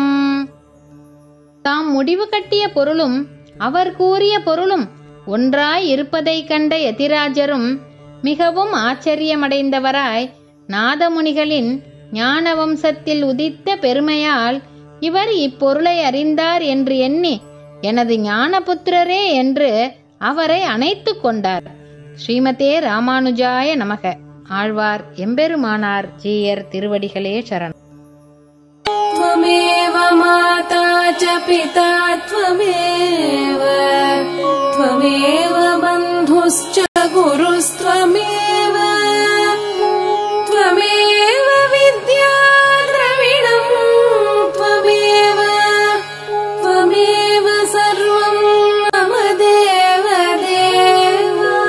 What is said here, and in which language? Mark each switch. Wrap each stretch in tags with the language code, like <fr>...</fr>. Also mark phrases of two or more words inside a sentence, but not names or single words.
<ta>தாம் முடிவு கட்டிய பொருளும் அவர் கூறிய பொருளும் ஒன்றாய் இருப்பதை கண்ட யதிராஜரும் மிகவும் ஆச்சரியமடைந்தவராய் நாதமுனிகளின் ஞான வம்சத்தில் உதித்த பெருமையால் இவர் இப்பொருளை அறிந்தார் என்று எண்ணி எனது ஞானபுத்திரரே என்று அவரை அணைத்து கொண்டார்.</ta> <sa>श्रीमते रामानुजाय नमः.</sa> <ta>ஆழ்வார் எம்பெருமானார் ஜீயர் திருவடிகளே சரணம்.</ta> <sa>त्वमेव माता च पिता त्वमेव त्वमेव बन्धुश्च गुरुस्त्वमेव त्वमेव विद्या द्रविणम् त्वमेव त्वमेव सर्वं मम देव देव</sa>